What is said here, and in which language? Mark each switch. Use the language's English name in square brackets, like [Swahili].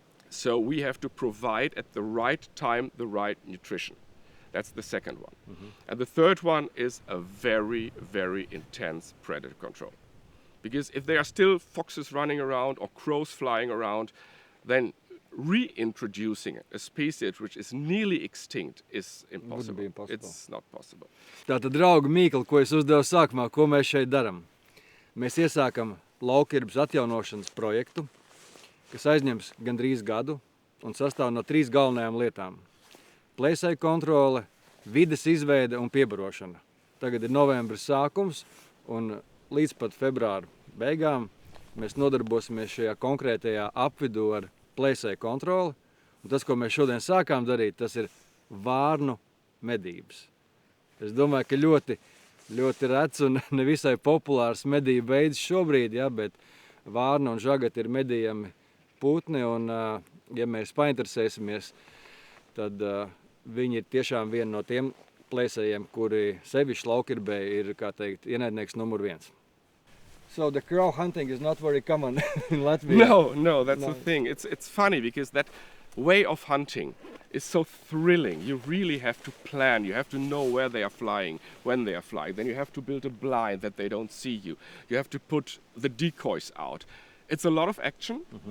[English] So we have to provide at the right time the right nutrition. That's the second one. And the third one is a very, very intense predator control. Because if there are still foxes running around or crows flying around, then reintroducing a species which is nearly extinct is impossible. be impossible. It's not possible. [Latvian] Tātad, draugi Mīkli, ko es uzdevu sākumā, ko mēs šeit darām? Mēs iesākam Laukirbes atjaunošanas projektu, kas aizņems gandrīz gadu un sastāv no 3 galvenajām lietām. Plēsēju kontrole, vides izveide un piebarošana. Tagad ir novembris sākums un līdz pat februāra beigām mēs nodarbosimies šajā konkrētajā apvidū ar plēsēju kontroli. Un tas, ko mēs šodien sākām darīt, tas ir vārnu medības. Es domāju, ka ļoti rets un nevisai populārs medību veids šobrīd, ja, bet vārna un žagati ir medījami putni, un ja mēs painteresēsimies, tad viņi ir tiešām viena no tiem plēsējiem, kuri sevišķi Laukirbē ir, kā teikt, ienaidnieks numur 1. [English] So the crow hunting is not very common in Latvia. No, that's the thing. It's funny because that way of hunting is so thrilling. You really have to plan. You have to know where they are flying, when they are flying. Then you have to build a blind that they don't see you. You have to put the decoys out. It's a lot of action.